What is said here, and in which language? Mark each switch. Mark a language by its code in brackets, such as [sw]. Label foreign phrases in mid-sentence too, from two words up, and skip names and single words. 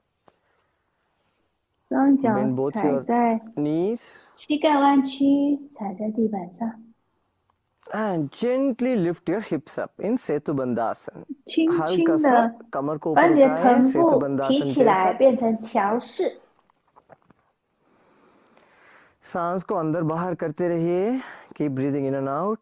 [zh] 双脚 [en] Bend both [zh] 踩 [en] your [zh] 在 [en] knees. [zh] 膝盖弯曲，踩在地板上， [en] And gently lift your hips up in सेतुबंधासन. [zh] 轻 [hi] हल्का [zh] 轻 [hi] सा [zh] 的 [hi] कमर को [zh] 把 [hi] ऊपर [zh] 你的 [hi] उठाएं [zh] 臀部提 [hi] सेतुबंधासन [zh] 起来， [hi] जैसा. [zh] 变成桥式。 [hi] सांस को अंदर बाहर करते रहिए. [en] Keep breathing in and out.